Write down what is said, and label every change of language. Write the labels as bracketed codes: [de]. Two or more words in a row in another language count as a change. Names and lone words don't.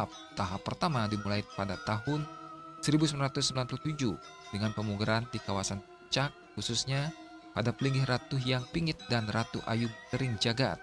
[id] Tahap pertama dimulai pada tahun 1997 dengan pemugaran di kawasan Puncak, khususnya pada pelinggih Ratu Yang Pingit dan Ratu Ayu Tering Jagat.